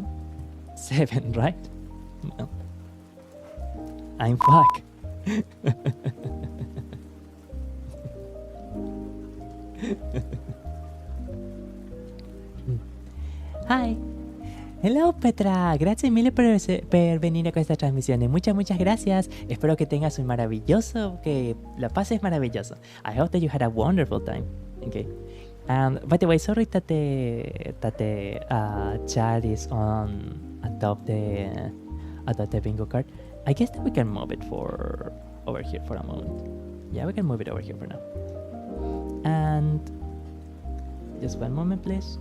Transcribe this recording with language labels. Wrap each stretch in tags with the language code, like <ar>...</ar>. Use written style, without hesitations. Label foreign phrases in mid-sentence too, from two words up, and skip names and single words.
<en>7, right? Well, I'm back. Hi.</en> <it>Hello Petra, grazie mille per venire a questa trasmissione.</it> <es>Muchas gracias. Espero que tengas un maravilloso, que la pases maravilloso.</es> <en>I hope that you had a wonderful time. Okay. By the way, sorry that the chat is on atop the bingo card. I guess that we can move it for over here for a moment. Yeah, we can move it over here for now. And just one moment, please.</en>